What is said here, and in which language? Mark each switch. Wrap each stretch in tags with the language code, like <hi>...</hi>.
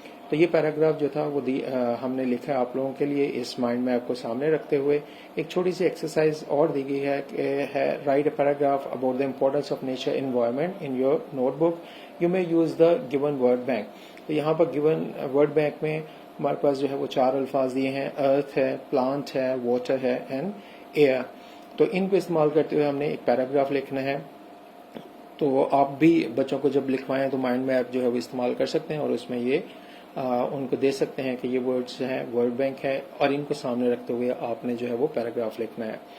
<ur>تو یہ پیراگراف جو تھا وہ ہم نے لکھا ہے آپ لوگوں کے لیے اس مائنڈ میپ کو سامنے رکھتے ہوئے. ایک چھوٹی سی ایکسرسائز اور دی گئی ہے کہ</ur> <en>Write a paragraph about the importance of nature environment in your notebook. You may use the given word bank.</en> <ur>تو یہاں پر گیون ورڈ بینک میں ہمارے پاس جو ہے وہ 4 الفاظ دیے ہیں, ارتھ ہے, پلانٹ ہے, واٹر ہے اینڈ ایئر. تو ان کو استعمال کرتے ہوئے ہم نے ایک پیراگراف لکھنا ہے. تو آپ بھی بچوں کو جب لکھوائیں تو مائنڈ میپ جو ہے وہ استعمال کر سکتے ہیں اور اس میں یہ ان کو دے سکتے ہیں کہ یہ ورڈز ہیں ورڈ بینک ہے, اور ان کو سامنے رکھتے ہوئے آپ نے جو ہے وہ پیراگراف لکھنا ہے.</ur>